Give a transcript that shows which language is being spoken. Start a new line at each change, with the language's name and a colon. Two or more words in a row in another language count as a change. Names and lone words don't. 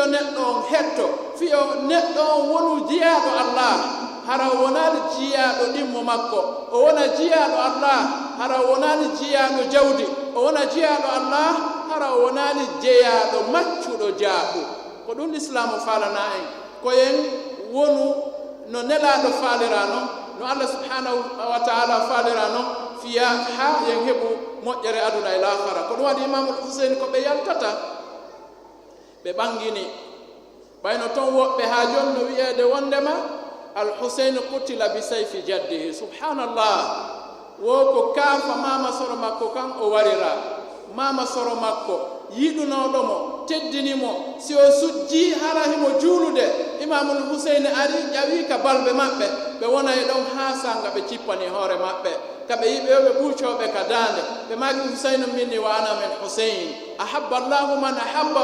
Fula: neɗɗo on hetto fiyo neɗɗo on wonu jiyaɗo Allah hara wonani jiyaɗo ɗimmo makko o wona jiyaɗo Allah hara wonani jiyaɗo jawdi o wona jiyaɗo Allah hara wonani jeyaɗo maccuɗo jaaɓu ko ɗum l'islamu falana en koyen wonu no nelaɗo falirano no Allah
Arabic: سبحانه وتعالى
Fula: falirano fiya ha yen heɓu moƴƴere aduna e lahara ko ɗum waɗi Imamul Husayn ko ɓe yaltata ɓe ɓangini ɓayno toon woɓɓe ha joni no wiyede wondema
Arabic: الحسين قتل بسيف جده سبحان الله
Fula: wo ko kaafa mama soro makko kan o warira mama soro makko yiɗunoɗo mo teddinimo si o sujji hara himo juulude imamul huseyne ari ƴawi ka balɓe maɓɓe ɓe wona e ɗon ha sanga ɓe cippani hoore maɓɓe kaɓe yiɓe yo ɓe ɓuucoɓe ka dande ɓe maki
Arabic: حسين مني وأنا من حسين أحب الله من أحب